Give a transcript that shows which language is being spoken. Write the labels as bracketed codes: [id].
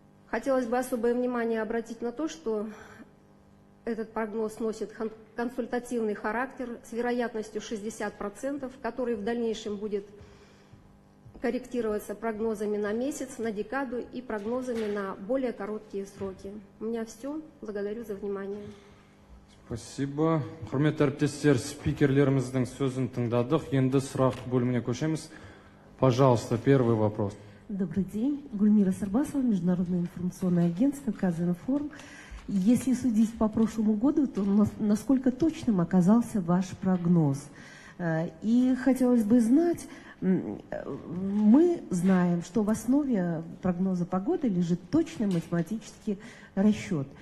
[ru] Хотелось бы особое внимание обратить на то, что этот прогноз носит консультативный характер с вероятностью 60%, который в дальнейшем будет корректироваться прогнозами на месяц, на декаду и прогнозами на более короткие сроки. У меня все. Благодарю за внимание. Спасибо. [kk] Құрметті әріптестер, спикерлеріміздің сөзін тыңдадық. Енді сұрақ бөліміне көшеміз. [ru] Пожалуйста, первый вопрос. Добрый день. Гульмира Сарбасова, Международное информационное агентство «Казинформ». Если судить по прошлому году, то насколько точным оказался ваш прогноз? И хотелось бы знать, мы знаем, что в основе прогноза погоды лежит точный математический расчет.